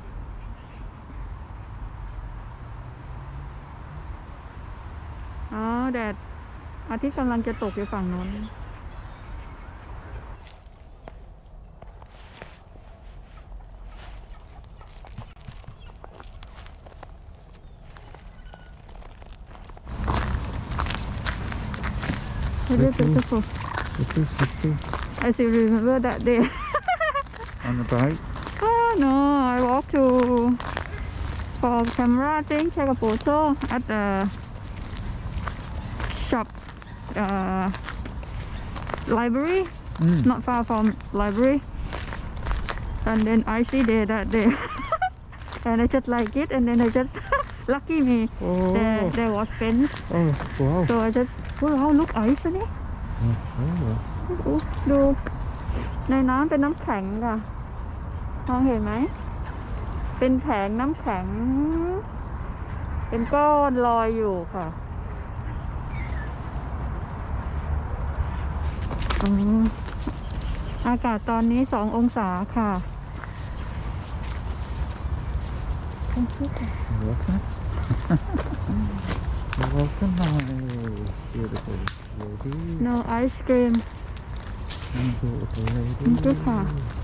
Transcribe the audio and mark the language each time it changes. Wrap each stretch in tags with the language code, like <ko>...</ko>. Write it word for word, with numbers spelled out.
<th>ดดอาทิตย์กำลังจะตกอยู่ฝั่งโน้น</th> <en>Very beautiful. It is fifty I still remember that day. on a bike. Oh no, I walked to for camera thing, take a photo at the shop, uh, library, Mm. not far from library. And then I see there that day, and I just like it, and then I just lucky me. Oh. There, there was fence, Oh wow. so I just oh wow, look ice, isn't it? Oh.</en> <th>อุ๊ยดูในน้ำเป็นน้ำแข็งค่ะมองเห็นไหมเป็นแผงน้ำแข็ง เป็นก้อนลอยอยู่ค่ะอืมอากาศตอนนี้สององศาค่ะ</th> <en>You're welcome. You're welcome, my beautiful lady. No ice cream My beautiful lady. Thank you, sir.</en>